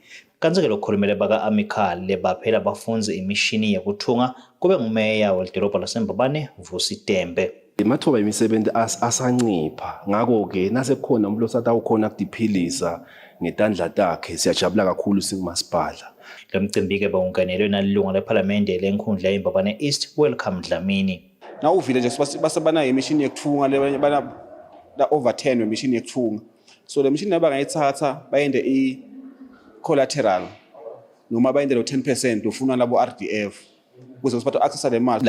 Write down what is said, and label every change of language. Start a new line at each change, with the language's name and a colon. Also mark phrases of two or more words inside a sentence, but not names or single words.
Swati: Kanti-ke lokhulumele baka Amical lebaphela bafundzi imishini yekuthunga kube ngumeya welidolobha laseMbabane Vusi Tembe. Imathuba emisebenzi asancipha ngakho-ke nasekukhona umuntu osatawukhona kudiphilisa ngetandla takhe siyajabula kakhulu singumasipala. Lo mcimbi-ke bewungenelwe nalilunga lephalamende lenkhundla yeMbabane East Welcome Dlamini. Na uvile nje basebanayo imishini yekuthunga lebana over 10 wemishini yekuthunga. So le mishini abangayithatha bayende i-collateral noma bayende lo 10% ufuna labo RDF ukuze usiphathe access le mali.